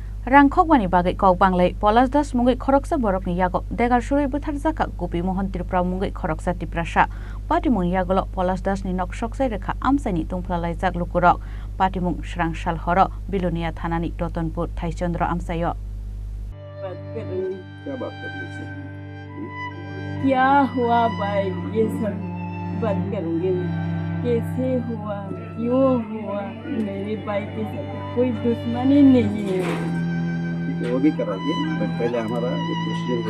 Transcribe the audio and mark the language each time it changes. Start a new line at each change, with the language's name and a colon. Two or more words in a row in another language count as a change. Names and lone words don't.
Kok Borok: Rangkhokbani bagai kau banglai Polas Das mungai khoroksa borokni yago degar surui buthar jaka Gupi Mohan Tripura mungai khoroksa tiprasa patimung yagolo Polas Das ni nok soksai rekha amsani tungplalai jak lukurok patimung srang sal horo Bilonia thanani Rotonpur Thaichandra amsayo
Hindi: क्या हुआ भाई ये सब बात करेंगे कैसे हुआ क्यों हुआ मेरे भाई के साथ कोई दुश्मनी नहीं है वो भी कराइए बट पहले हमारा ये प्रोसीजर